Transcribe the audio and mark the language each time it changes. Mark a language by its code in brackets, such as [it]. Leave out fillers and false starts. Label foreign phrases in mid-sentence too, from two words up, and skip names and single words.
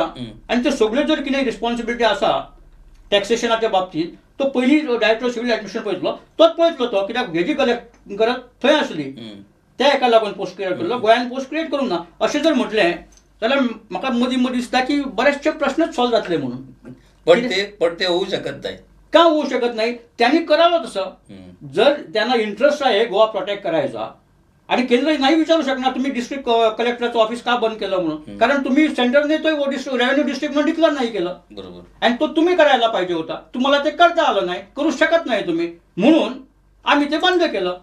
[kok] आणि त्यो सगळ्यो जर कितें रिस्पॉन्सिबिलिटी आसा टॅक्सेशनाच्या बाबतींत तो पयलीं [en] Director Civil Admission [kok] पळयतलो, तोच पळयतलो तो, कित्याक हेजी कलेक्ट गरज थंय आसली, त्या हेका लागून [en] post create [kok] केल्लो, गोंयान [en] post create [kok] करूंक ना. अशें जर म्हटलें जाल्यार म्हाका मदीं मदीं दिसता की बरेचशे प्रश्नच सॉल्व जातले म्हणून. [mr] पण ते होऊ शकत नाही. का होऊ शकत नाही? त्यांनी करावं तसं. जर त्यांना इंटरेस्ट आहे गोवा प्रोटेक्ट करायचा, आणि केंद्र नाही विचारू शकणार तुम्ही डिस्ट्रिक्ट कलेक्टरचं ऑफिस का बंद केलं म्हणून, कारण तुम्ही सेंटरने तो [en] revenue district [mr] म्हणून डिक्लेअर नाही केलं. बरोबर. आणि तो तुम्ही करायला पाहिजे होता, तुम्हाला ते करता आलं नाही, करू शकत नाही तुम्ही, म्हणून आम्ही ते बंद केलं.